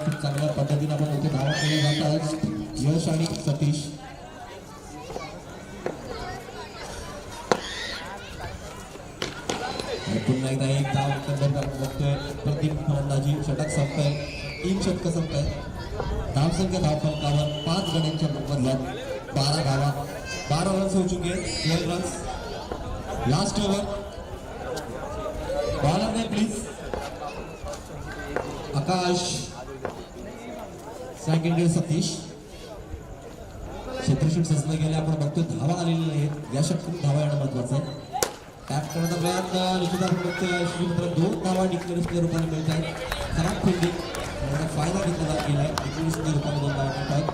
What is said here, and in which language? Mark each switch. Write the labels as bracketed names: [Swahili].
[Marathi] खूप चांगल्या पद्धतीने आपण होते धावा केले जात आहेत. यश आणि सतीश पुन्हा एकदा एक धाव एकंदरीत आपण बघतोय. प्रतीक फलंदाजी षटक संपतंय. 3 षटकं संपतंय. धावसंख्या धावफलकावर 5 गड्यांच्या बदल्यात 12 धावा. [Hindi] 12 रन्स हो चुके. 12 रन्स. लास्ट ओव्हर बॉलर ने प्लीज आकाश सेकंड सतीश [Marathi] क्षेत्ररक्षण सजलं गेले. आपण बघतोय धावा आलेली नाहीत, या षटकात धावा येणं महत्वाचं आहे. टॅप करण्याचा प्रयत्न निश्चित आपण बघतोय. श्रीमंत्र 2 धावा डिक्लेअर्सच्या रूपाने मिळत आहेत. खराब फिल्डिंग फायदा घेतला गेलाय. डिक्लेअर्सच्या रूपाने 2 धावा मिळत आहेत.